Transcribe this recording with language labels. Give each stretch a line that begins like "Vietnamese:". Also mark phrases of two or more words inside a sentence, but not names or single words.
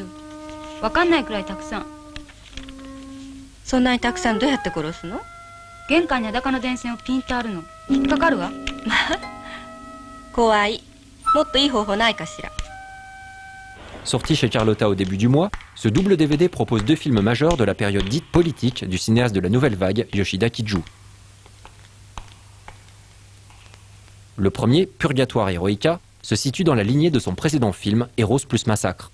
Japanese: わかんないくらいたくさん。そんなにたくさんどうやって殺すの？玄関に裸の電線をピンとあるの。引っかかるわ。まあ、怖い。もっといい方法ないかしら。
French: Sorti chez Carlotta au début du mois, ce double DVD propose 2 films majeurs de la période dite politique du cinéaste de la nouvelle vague, Yoshida Kiju. Le premier, Purgatoire Heroica, se situe dans la lignée de son précédent film, Heroes plus Massacre.